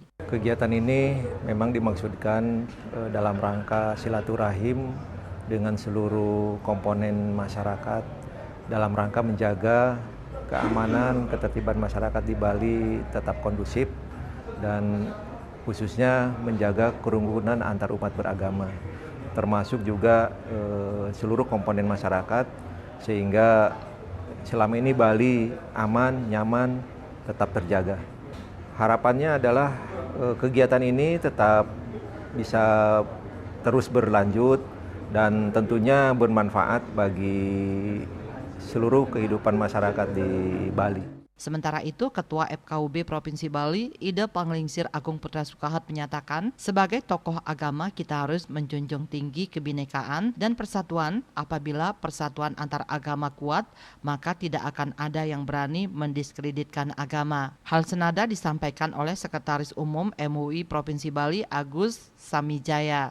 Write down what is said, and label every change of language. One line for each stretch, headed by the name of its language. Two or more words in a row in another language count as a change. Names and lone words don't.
Indonesian: Kegiatan ini memang dimaksudkan dalam rangka silaturahim dengan seluruh komponen masyarakat dalam rangka menjaga keamanan, ketertiban masyarakat di Bali tetap kondusif dan khususnya menjaga kerukunan antar umat beragama, termasuk juga seluruh komponen masyarakat sehingga selama ini Bali aman, nyaman, tetap terjaga. Harapannya adalah kegiatan ini tetap bisa terus berlanjut dan tentunya bermanfaat bagi seluruh kehidupan masyarakat di Bali. Sementara itu, Ketua FKUB Provinsi Bali, Ida Penglingsir Agung Putra Sukahat menyatakan, sebagai tokoh agama kita harus menjunjung tinggi kebinekaan dan persatuan. Apabila persatuan antar agama kuat, maka tidak akan ada yang berani mendiskreditkan agama. Hal senada disampaikan oleh Sekretaris Umum MUI Provinsi Bali, Agus Samijaya.